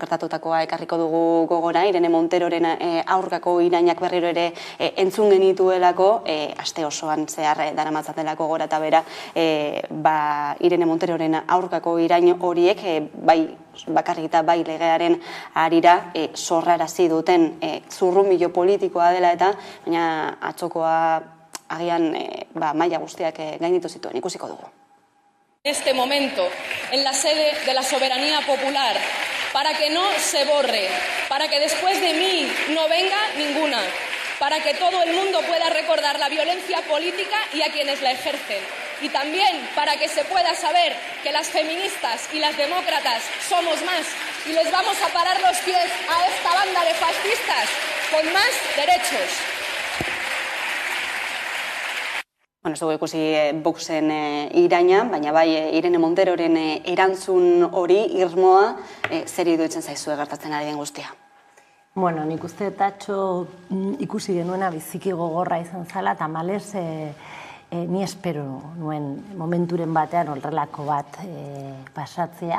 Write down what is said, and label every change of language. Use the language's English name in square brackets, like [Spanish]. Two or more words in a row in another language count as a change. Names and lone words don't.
[Basque] gertatutakoa ekarriko dugu gogora, Irene Monteroren aurkako irainak berriro ere entzun genituelako, aste osoan zehar daramatzatelako gora eta bera, Irene Monteroren aurkako irain horiek, bai bakarrik eta bai legearen arira zorrarazi duten zurrumilo politikoa dela eta baina atzokoa agian maila guztiak gainditu zituen, ikusiko dugu. [Spanish] En este momento, en la sede de la soberanía popular, para que no se borre, para que después de mí no venga ninguna, para que todo el mundo pueda recordar la violencia política y a quienes la ejercen. Y también para que se pueda saber que las feministas y las demócratas somos más y les vamos a parar los pies a esta banda de fascistas con más derechos. [Basque] Bueno, ez dugu ikusi Voxen iraina, baina bai Irene Monteroren erantzun hori irmoa zer iruditzen zaizue gertatzen ari den guztia. Bueno, nik uste tatxo ikusi genuena biziki gogorra izan zala, eta malez ni espero nuen momenturen batean horrelako bat pasatzea.